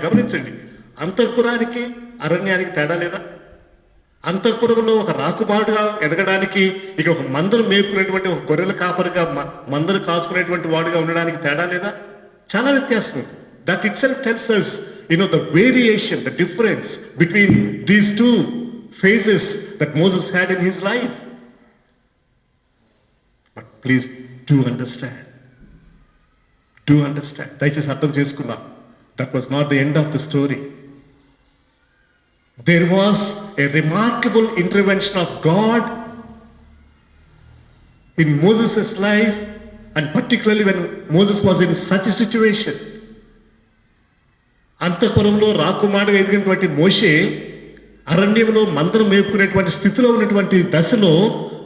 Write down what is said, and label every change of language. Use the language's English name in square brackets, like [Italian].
[Telugu] గమనించండి, అంతఃపురానికి అరణ్యానికి తేడా లేదా? అంతఃపురంలో ఒక రాకుమారుడుగా ఎదగడానికి, ఇక ఒక మందను మేపుకునేటువంటి ఒక గొర్రెల కాపరిగా, మందను కాచుకునేటువంటి వాడుగా ఉండడానికి తేడా లేదా? చాలా వ్యత్యాసం ఉంది. [English] That itself tells us, the variation, the difference between these two phases that Moses had in his life. But please do understand. [Telugu] దయచేసి అర్థం చేసుకుందాం. [English] That was not the end of the story. There was a remarkable intervention of God in Moses' life, and particularly when Moses was in such a situation. [Telugu] అంతఃపురంలో రాకుమారుడుగా ఎదిగినటువంటి మోషే అరణ్యంలో మందను మేపుకునేటువంటి స్థితిలో ఉన్నటువంటి దశలో